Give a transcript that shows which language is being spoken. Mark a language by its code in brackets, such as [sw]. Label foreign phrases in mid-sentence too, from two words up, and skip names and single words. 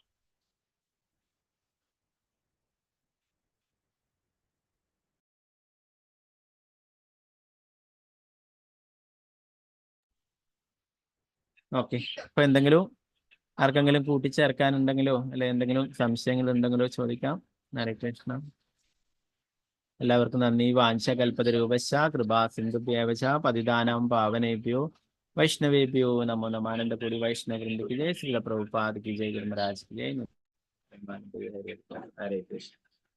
[ml] ഓക്കെ, അപ്പൊ എന്തെങ്കിലും ആർക്കെങ്കിലും കൂട്ടിച്ചേർക്കാനുണ്ടെങ്കിലോ അല്ലെ എന്തെങ്കിലും സംശയങ്ങൾ ഉണ്ടെങ്കിലോ ചോദിക്കാം. ഹരേ കൃഷ്ണ. എല്ലാവർക്കും നന്ദി. [sa] വാഞ്ച കൽപതരൂപശ്ച കൃപാ സിന്ധുഭ്യേവച പതിതാനാം പാവനേഭ്യോ വൈഷ്ണവേഭ്യോ നമോ നമഃ. [hi] आनन्दपुरी वैष्णववृन्द की जय। श्रील प्रभुपाद की जय. गुरुमहाराज की जय. ഹരേ കൃഷ്ണ.